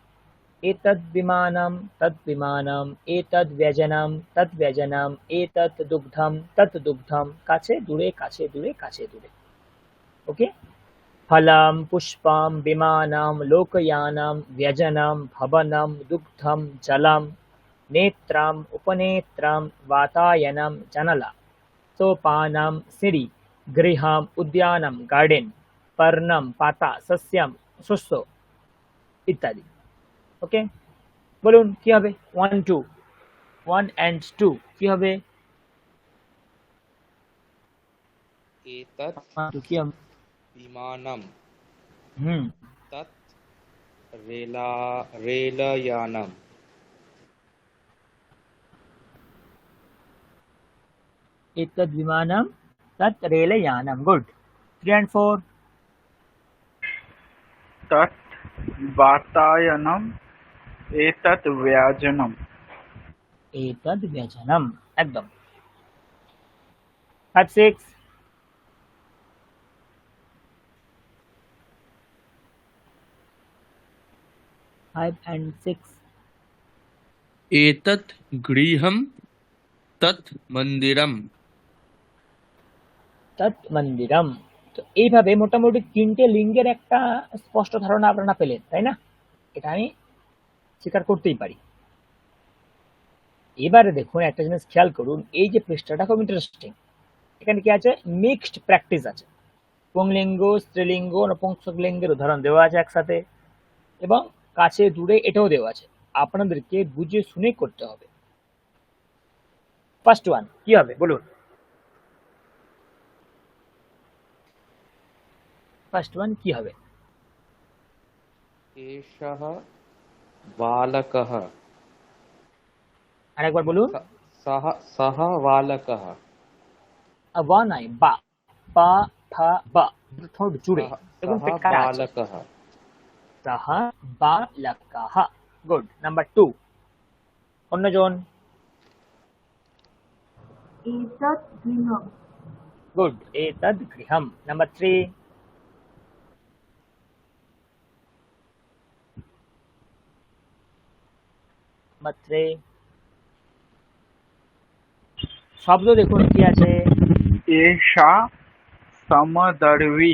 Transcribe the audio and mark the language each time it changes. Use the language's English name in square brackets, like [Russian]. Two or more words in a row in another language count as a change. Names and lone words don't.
[Sanskrit] এতদ্ বিমানম তৎ বিমানম, এতদ্ ব্যজনম তৎ ব্যজনম, এতৎ দুগ্ধম তৎ দুগ্ধম, [Bangla] কাছে দূরে কাছে দূরে কাছে দূরে। [Sanskrit] ওকে, ফলম পুষ্পম বিমানম লোকয়ানম ব্যজনম ভবনম দুগ্ধম জলম नेत्रम उपनेत्रम वातायनम जनला सोपानम सीढ़ी गृहम उद्यानम गार्डन पर्णम पाता सस्यम शस्य इत्यादि। [Bangla] ओके, বলুন কি হবে? 1 2 1 and 2 কি হবে? [Sanskrit] एतत् [Bangla] 1 2 কি হবে? [Sanskrit] विमानं হুম, तत् रेलयानम् एतद् विमानम तत् रेलयानम। [English] गुड। 3 and 4 [Sanskrit] তৎ বাতায়নম এতৎ ব্যজনম। एतद् व्यजनम, एकदम। 5 6 5 and 6 एतत् गृहं तत् मन्दिरम्। তৎ মন্দিরম। [Bangla] তো এইভাবে মোটামুটি তিনটে লিঙ্গের একটা স্পষ্ট ধারণা আপনারা পেলেন, তাই না? এটা আমি স্বীকার করতেই পারি। এবারে দেখুন একটা জিনিস খেয়াল করুন, এই যে পৃষ্ঠাটা খুব ইন্টারেস্টিং। এখানে কি আছে? [English] mixed practice [Bangla] আছে। পুংলিঙ্গ, স্ত্রীলিঙ্গ, নপুংসকলিঙ্গের উদাহরণ দেওয়া আছে একসাথে, এবং কাছে দূরে এটাও দেওয়া আছে। আপনাদেরকে বুঝে শুনে করতে হবে। [English] first one [Bangla] কি হবে বলুন? [English] first one [Bangla] কি হবে? [Sanskrit] एषः बालकः [Bangla] আরেকবার বলুন। [Sanskrit] सः सः बालकः [Bangla] বা নাই, বা, পা ফা বা, ঠোঁট জুড়ে। দেখুন [Sanskrit] सः [Bangla] পেট কাটা আছে। [Sanskrit] बालकः সহ বালকাহ। গুড। [Bangla] নাম্বার 2, অন্যজন। [Sanskrit] एतत् गृहम् [Bangla] গুড, [Sanskrit] এতদ্ গৃহম। [Bangla] নাম্বার 3, নাম্বার 3 শব্দ দেখুন কি আছে? [Sanskrit] এষা সমদর্ভী।